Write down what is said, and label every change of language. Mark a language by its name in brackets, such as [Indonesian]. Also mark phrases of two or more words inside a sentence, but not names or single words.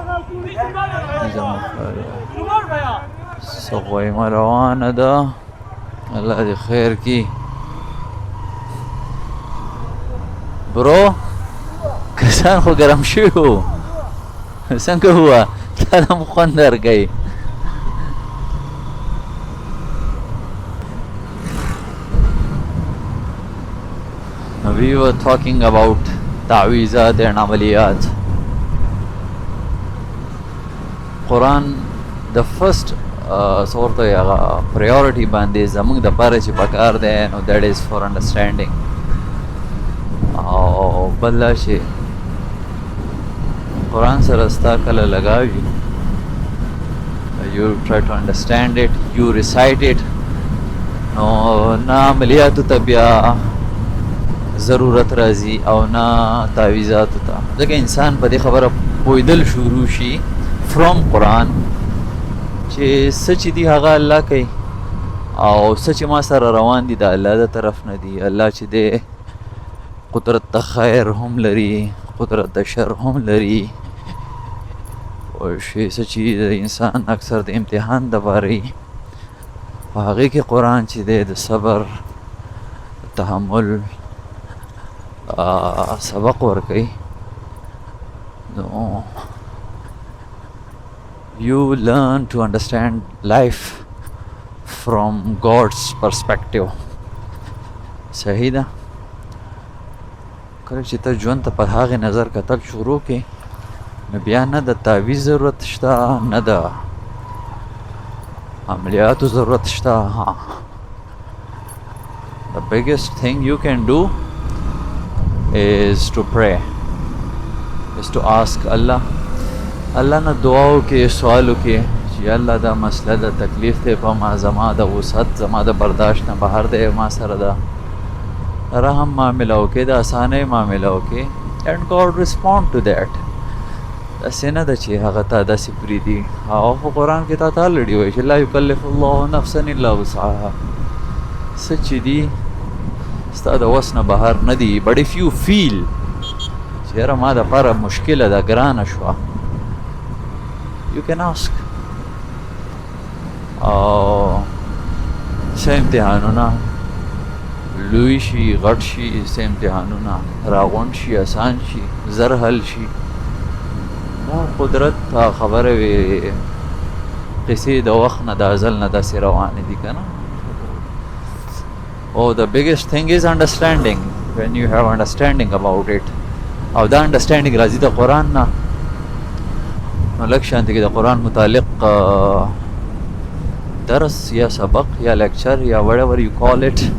[Pashto] څه غویمه روانه ده الله دې خیر کی برو کسان خو ګرم شوي وو څنګه هوا تا ته مو خوند درکوي [English] We were talking about [Pashto] تعویزات and عملیات قرآن د فرست سورت هغه پریورټي باندې زموږ د پاره چې پکار دی نو [English] that is for understanding [Pashto] او بل شي قرآن سره ستا کله لګاوي [English] you try to understand it you recite it [Pashto] نو نه عملیاتو ته بیا ضرورت راځي او نه تعویزاتو ته ځکه انسان په دې خبره پوهېدل شروع شي فرام قرآن چې څه چې دي هغه الله کوي او څه چې ما سره روان دي د الله د طرف نه دي الله چې دی قدرت د خیر هم لري قدرت د شر هم لري او شی څه چې د انسان اکثر د امتحان دپاره وي په هغې کې قرآن چې دی د صبر تحمل سبق ورکوي نو [English] you learn to understand life from God's perspective [Pashto] صحیح ده کله چې ته ژوند ته په هغې نظر کتل شروع کړې نو بیا نه د تعویز ضرورت شته نه د عملیاتو ضرورت شته [English] the biggest thing you can do is to pray is to ask Allah [Pashto] نه دعا وکړې سوال وکړې چې الله دا مسله د تکلیف دی په ما زما د وسعت زما د برداشت نه بهر دی ما سره ده رحم معامله وکړې د اسانۍ معامله وکړې [English] and God respond to that [Pashto] داسې نه ده چې هغه تا داسې پرېږدي او په قرآن کې تا الready وایي چې [Arabic] لا یکلف الله نفسا الا وسعها [Pashto] څه چې دي ستا د وس نه بهر نه دي [English] but if you feel [Pashto] چې یاره ما دپاره مشکله ده ګرانه شوه [English] you can ask [Pashto] او څه امتحانونه لوی شي غټ شي څه امتحانونه راغونډ شي اسان شي زر حل شي دا قدرت ته خبره وي قصې د وخت نه د ازل نه داسې روانې دي که نه [English] Oh, the biggest thing is understanding. When you have understanding about it, [Pashto] او دا understanding راځي د قرآن نه نو لږ شانتې کې د قرآن متعلق درس یا سبق یا lecture یا [English] whatever you call it.